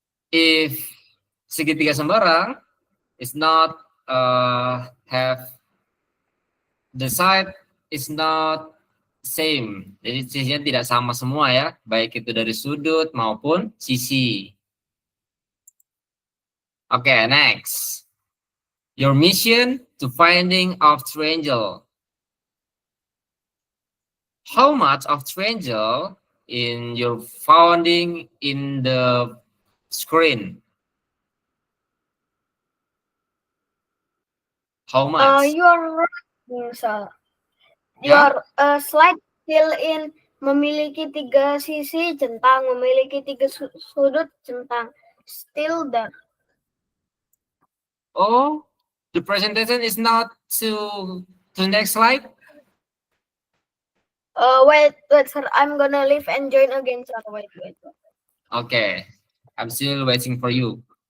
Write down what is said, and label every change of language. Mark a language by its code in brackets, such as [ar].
[en] If segitiga sembarang is not have the side is not same. [id] Jadi sisinya tidak sama semua ya, baik itu dari sudut maupun sisi. [en] Okay, next. Your mission to finding of triangle. How much of triangle in your finding in the screen? How much? You're right, sir. Your slide fill in [id] memiliki 3 sisi centang, memiliki 3 sudut centang. [en] Still there. Oh, the presentation is not to the next slide. Wait, sir. I'm gonna leave and join again, sir. Wait. Okay, I'm still waiting for you.